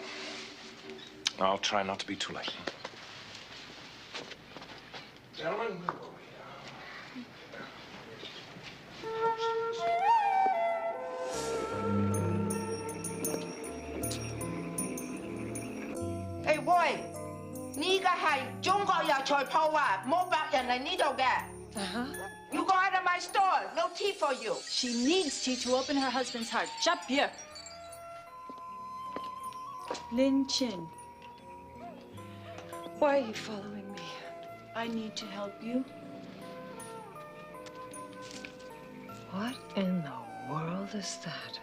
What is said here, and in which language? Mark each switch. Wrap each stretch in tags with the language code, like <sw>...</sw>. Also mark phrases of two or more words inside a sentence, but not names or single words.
<en>I'll try not to be too late. Gentlemen, Hey boy，</en> <yue>呢個係中國藥材鋪啊，冇白人嚟呢度嘅。</yue> <en>You go out of my store, no tea for you. She needs tea to open her husband's heart. Jump here. Lin Chin, Why are you following me? I need to help you. What in the world is that?</en>